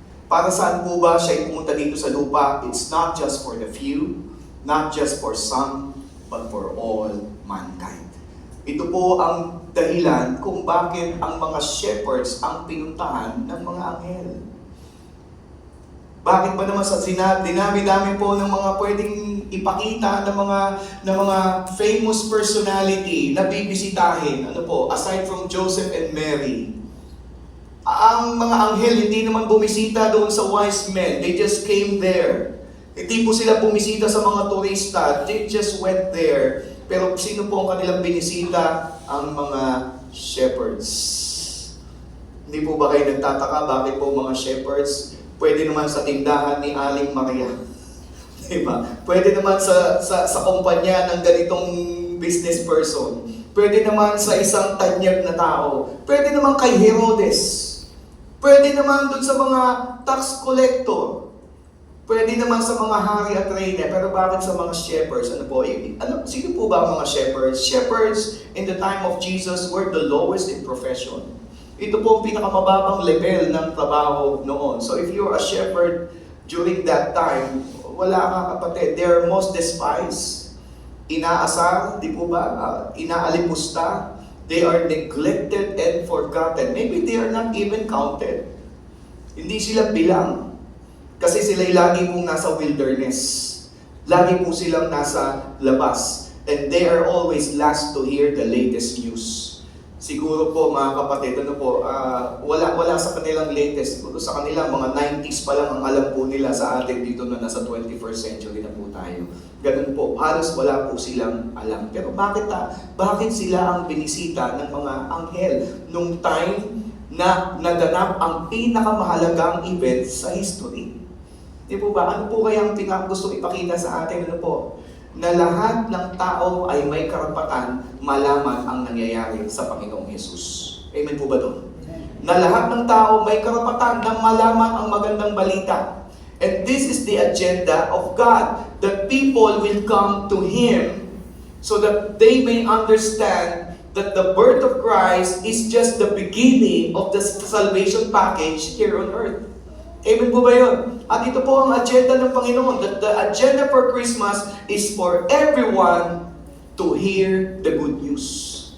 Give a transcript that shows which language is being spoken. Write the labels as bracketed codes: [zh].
[tl] Para saan po ba siya pumunta dito sa lupa? [en] It's not just for the few, not just for some, but for all mankind. [tl] Ito po ang dahilan kung bakit ang mga shepherds ang pinuntahan ng mga anghel. Bakit ba naman sa dinami-dami po ng mga pwedeng ipakita ng mga famous personality na bibisitahin? Ano po, aside from Joseph and Mary, ang mga anghel hindi naman bumisita doon sa wise men. [en] They just came there. [tl] Hindi po sila bumisita sa mga turista. [en] They just went there. [tl] Pero sino po ang kanilang binisita? Ang mga shepherds. Hindi po ba kayo nagtataka bakit po mga shepherds? Pwede naman sa tindahan ni Aling Maria. Diba? Pwede naman sa kumpanya ng ganitong business person. Pwede naman sa isang tanyag na tao. Pwede naman kay Herodes. Pwede naman dun sa mga tax collector. Pwede naman sa mga hari at reyna. Pero bakit sa mga shepherds? Sino po ba ang mga shepherds? [en] Shepherds in the time of Jesus were the lowest in profession. [tl] Ito po ang pinakamababang level ng trabaho noon. [en] So if you're a shepherd during that time, [tl] wala ka kapatid. [en] They are most despised. [tl] Inaasar, di po ba? Inaalipusta. [en] They are neglected and forgotten. Maybe they are not even counted. [tl] Hindi sila bilang. Kasi sila'y lagi pong nasa wilderness. Lagi po silang nasa labas. [en] And they are always last to hear the latest news. [tl] Siguro po mga kapatid, wala sa kanilang latest. Siguro sa kanila, mga 90s pa lang ang alam po nila sa atin dito na nasa 21st century na po tayo. Ganun po, halos wala po silang alam. Pero bakit sila ang binisita ng mga anghel nung time na naganap ang pinakamahalagang event sa history? Di po ba? Ano po kaya ang gusto ipakita sa atin? Ano po? Na lahat ng tao ay may karapatan malaman ang nangyayari sa Panginoong Hesus. Amen po ba doon? Na lahat ng tao may karapatan na malaman ang magandang balita. [en] And this is the agenda of God, that people will come to Him so that they may understand that the birth of Christ is just the beginning of the salvation package here on earth. [tl] Amen po ba yun? At ito po ang agenda ng Panginoon, [en] that the agenda for Christmas is for everyone to hear the good news.